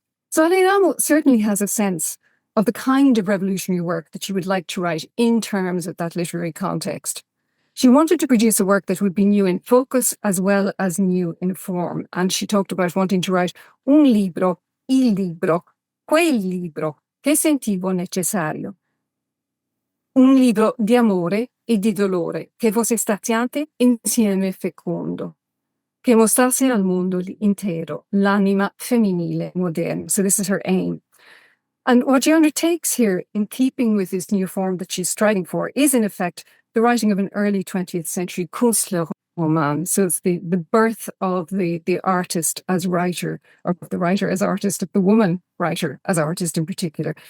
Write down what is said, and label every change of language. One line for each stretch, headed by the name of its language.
English: So Aleramo certainly has a sense of the kind of revolutionary work that she would like to write in terms of that literary context. She wanted to produce a work that would be new in focus as well as new in form, and she talked about wanting to write
Italian: un libro, il libro, quel libro che sentivo necessario. Un libro di amore e di dolore che fosse straziante insieme fecondo, che mostrasse al mondo intero l'anima femminile moderna.
English: So this is her aim. And what she undertakes here, in keeping with this new form that she's striving for, is in effect the writing of an early 20th century Kunstlerroman. So it's the birth of the artist as writer, or the writer as artist, of the woman writer as artist in particular.